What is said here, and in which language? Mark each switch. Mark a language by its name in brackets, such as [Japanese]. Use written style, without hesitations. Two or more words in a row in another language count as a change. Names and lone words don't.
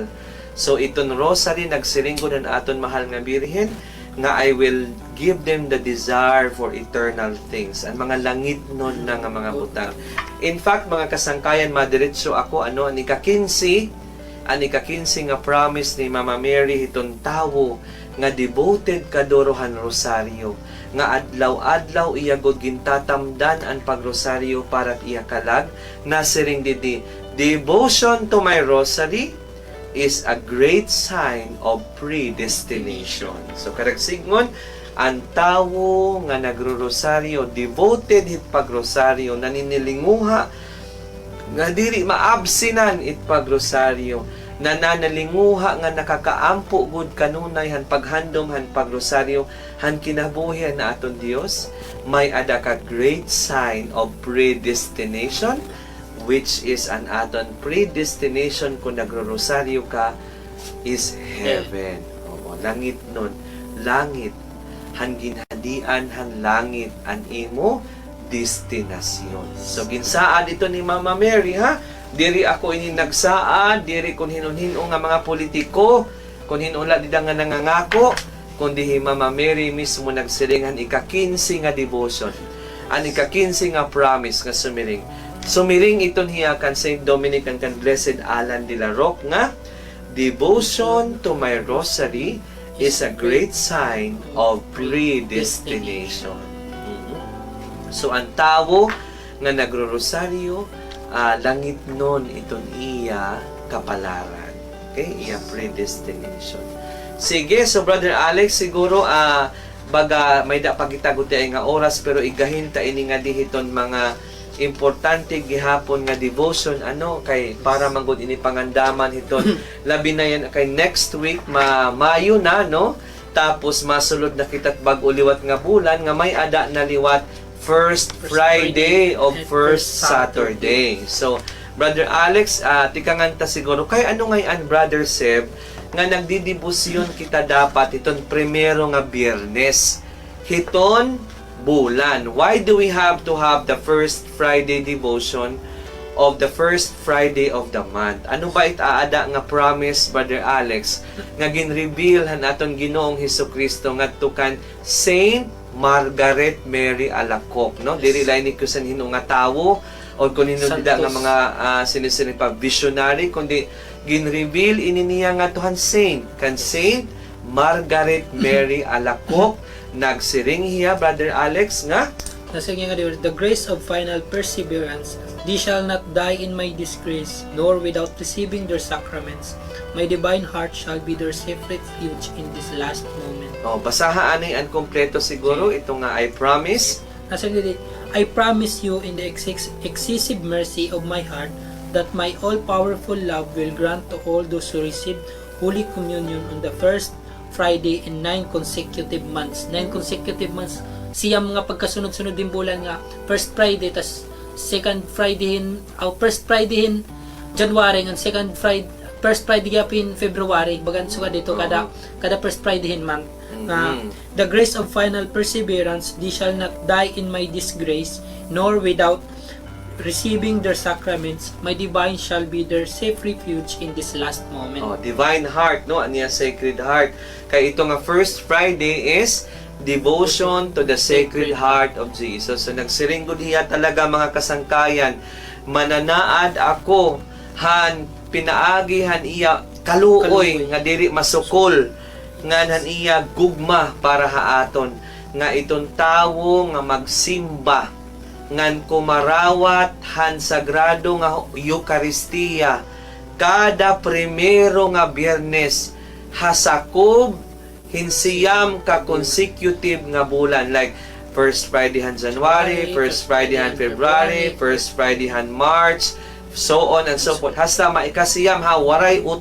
[Waray] So iton rosary nagsiringgo na aton mahal nga birhen nga [English] I will give them the desire for eternal things. [Waray] Ang mga langit nun na nga mga butang. [English] In fact, [Waray] mga kasangkayan, madiretso ako, ang ika-15 nga promise ni Mama Mary, itong tawo, nga devoted kadorohan rosaryo. Nga adlaw-adlaw iyagod gintatamdan ang pagrosaryo para iya kalag, nasiring didi, [English] devotion to my rosary is a great sign of predestination. [Waray] So karagsignon, ang tawo nga nagro-rosaryo, devoted hit pagrosaryo, naninilinguha nga diri maabsinan it pagrosaryo, nananalinguha nga nakakaampo gud kanunay han paghandom han pagrosaryo han kinabuhi na aton Dios, may ada ka [English] great sign of predestination, which is [Waray] an aton predestination kung nagro-rosaryo ka is heaven. Oo, langit nun. Langit. Han ginhadian han langit an imo destinasyon. So ginsaan ito ni Mama Mary, ha? Diri ako ini nagsaad, diri kun hinun-hinon nga mga politiko, kun hinula dida nga nangangako, kundi hi Mama Mary mismo nagsiringan ika-15 nga devotion. Ang ika-15 nga promise nga sumiring. Sumiring iton hiya kan Saint Dominic and kan Blessed Alan de la Roque nga, [English] devotion to my rosary is a great sign of predestination. [Waray] So ang tao nga nagro-rosaryo, langit nun iton iya kapalaran. Okay? Iya predestination. Sige, so Brother Alex, siguro baga may dapagitagot nga oras pero igahin ta ini nga dihiton mga importante gihapon nga devotion kay para manggod ini pangandaman hiton labi na yan kay [English] next week [Waray] Mayo na tapos masulod na kita't bag-o liwat nga bulan nga may ada na liwat [English] first Friday of first Saturday. [Waray] So Brother Alex, tikanganta siguro kay ano ngayon Brother Seb nga nagdidibusyon kita dapat iton primero nga Biyernes hiton bulan. [English] Why do we have to have the first Friday devotion of the first Friday of the month? [Waray] Ano ba itaada nga promise, Brother Alex, nga ginreveal han aton Ginoong Hesukristo ngadto kan Saint Margaret Mary Alacoque, no? Dili lain ni kusan hino nga tawo o kun hino dida nga mga sinisini pa visionary kundi ginreveal ini niya nga tuhan Saint Margaret Mary Alacoque. Nagsiring hiya, Brother Alex, nga nasa nga [English] the grace of final perseverance, they shall not die in my disgrace, nor without receiving their sacraments. My divine heart shall be their safe refuge in this last moment. [Waray] Basaha ani ang kompleto siguro ito nga [English] I promise. [Waray] Nasa nga [English] I promise you in the excessive mercy of my heart that my all-powerful love will grant to all those who receive Holy Communion on the first Friday in 9 consecutive months. 9 consecutive months. [Waray] Siyam nga pagkasunod-sunod din bulan nga. [English] First Friday, tas second Friday first Friday in January, and first Friday in February. [Waray] Bagan suka dito kada [English] first Friday in month. The grace of final perseverance, they shall not die in my disgrace, nor without receiving their sacraments, my divine shall be their safe refuge in this last moment. Divine heart, no? Aniya Sacred Heart. [Waray] Kaya ito nga [English] first Friday is devotion to the Sacred Heart of Jesus. [Waray] So nagsiringgod hiya talaga mga kasangkayan. Mananaad ako han pinaagi han iya kaluoy nga diri masukol nga han iya gugma para haaton nga iton tawo nga magsimba ngan kumarawat han sagrado nga Eucharistia kada primero nga Biyernes hasakob hinsiyam ka consecutive nga bulan like [English] first Friday [Waray] han January, [English] first Friday [Waray] han February, [English] first Friday [Waray] han March, [English] so on and so forth [Waray] hasta maikasiyam waray